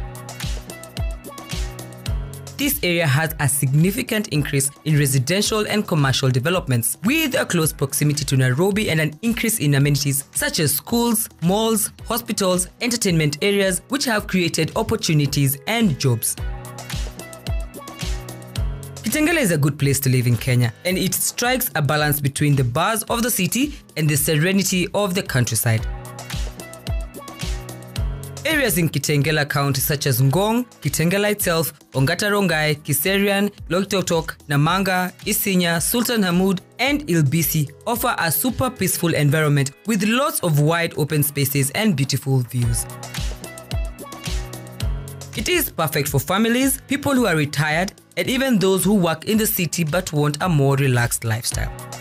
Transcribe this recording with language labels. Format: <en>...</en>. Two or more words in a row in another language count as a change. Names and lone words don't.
<en>This area has a significant increase in residential and commercial developments, with a close proximity to Nairobi and an increase in amenities such as schools, malls, hospitals, entertainment areas, which have created opportunities and jobs. Kitengela is a good place to live in Kenya, and it strikes a balance between the buzz of the city and the serenity of the countryside. Areas in Kitengela County such as Ngong, Kitengela itself, Ongata Rongai, Kiserian, Loitotok, Namanga, Isinya, Sultan Hamoud, and Ilbisi offer a super peaceful environment with lots of wide open spaces and beautiful views. It is perfect for families, people who are retired, and even those who work in the city but want a more relaxed lifestyle.</en>